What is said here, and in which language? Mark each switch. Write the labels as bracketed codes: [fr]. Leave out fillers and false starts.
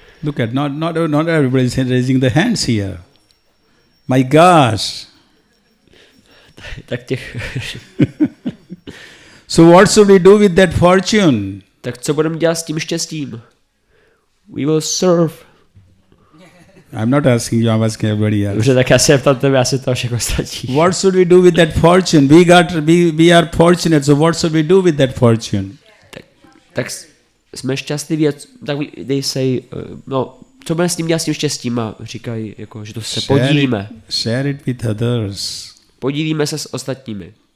[en] Look at not everybody is raising the hands here. My gosh. [cs] Tak těch... [en] So what should we do with that fortune? [cs] Tak co budeme dělat s tím štěstím? [en] We will serve. I'm not asking you, I'm asking everybody else. [cs] Dobře, tak já se ptám tebe, asi to všechno stačí. [en] What should we do with that fortune? We are fortunate, so what should we do with that fortune? [cs] Tak jsme šťastliví, tak [en] they say, [cs] no, co budeme s tím dělat s tím štěstím? A říkají, jako, že to se podílíme. [en] Share it with others. [cs] Podílíme se s ostatními.